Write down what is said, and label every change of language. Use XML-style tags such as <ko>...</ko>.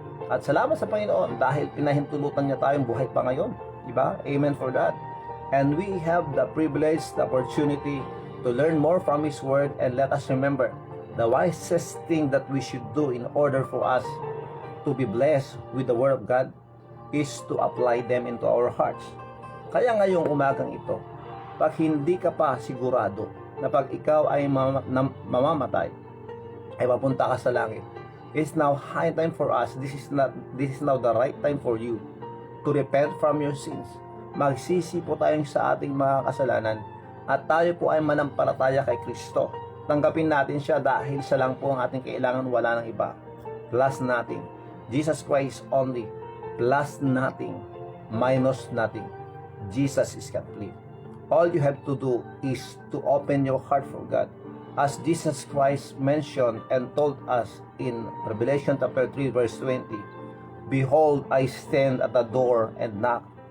<tl>At salamat sa Panginoon dahil pinahintulutan niya tayong buhay pa ngayon. Diba?</tl> <en>Amen for that. And we have the privilege, the opportunity to learn more from His Word, and let us remember the wisest thing that we should do in order for us to be blessed with the Word of God is to apply them into our hearts.</en> <tl>Kaya ngayong umagang ito, pag hindi ka pa sigurado na pag ikaw ay mamamatay, ay papunta ka sa langit,</tl> <en>it's now high time for us. This is now the right time for you to repent from your sins.</en> <tl>Magsisi po tayong sa ating mga kasalanan at tayo po ay manampalataya kay Kristo. Tanggapin natin siya dahil siya lang po ang ating kailangan, wala ng iba.</tl> <en>Plus nothing. Jesus Christ only. Plus nothing. Minus nothing. Jesus is complete. All you have to do is to open your heart for God. As Jesus Christ mentioned and told us in Revelation chapter 3 verse 20, Behold, I stand at the door and knock.</en>